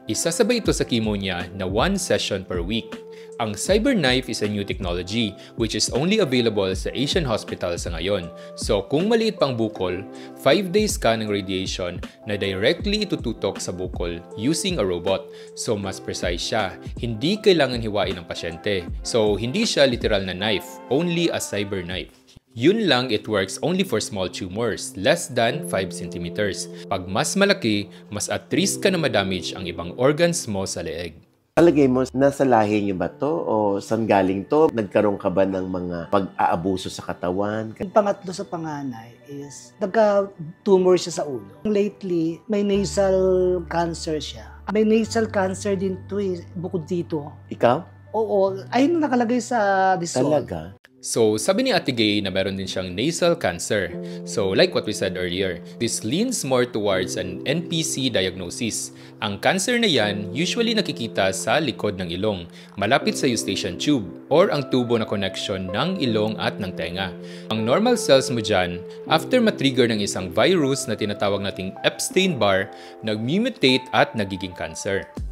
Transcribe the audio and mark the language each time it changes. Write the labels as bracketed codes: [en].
[tl] Isasabay ito sa chemo niya na 1 session per week. Ang CyberKnife [en] is a new technology which is only available [tl] sa Asian hospital sa ngayon. So kung maliit pang bukol, 5 days ka ng radiation na directly itututok sa bukol [en] using a robot. [tl] So mas precise siya. Hindi kailangan hiwain ng pasyente. So hindi siya literal na knife, [en] only a CyberKnife. [tl] Yun lang, [en] it works only for small tumors, less than 5 centimeters. [tl] Pag mas malaki, mas [en] at risk [tl] ka na madamage ang ibang organs mo sa leeg. Palagay mo, nasa lahi niyo ba to? O saan galing to? Nagkaroon ka ba ng mga pag-aabuso sa katawan? Yung pangatlo sa panganay is nagka-tumor siya sa ulo. Lately, may nasal cancer siya. May nasal cancer din to bukod dito. Ikaw? Oo, ayun na nakalagay sa result. Talaga? So, sabi ni Ate Gay na meron din siyang nasal cancer. [en] So, like what we said earlier, this leans more towards an NPC diagnosis. [tl] Ang cancer na yan, usually nakikita sa likod ng ilong, malapit sa eustachian tube, or ang tubo na connection ng ilong at ng tenga. Ang normal cells mo dyan, after matrigger ng isang virus na tinatawag nating Epstein-Barr, nag-mutate at nagiging cancer.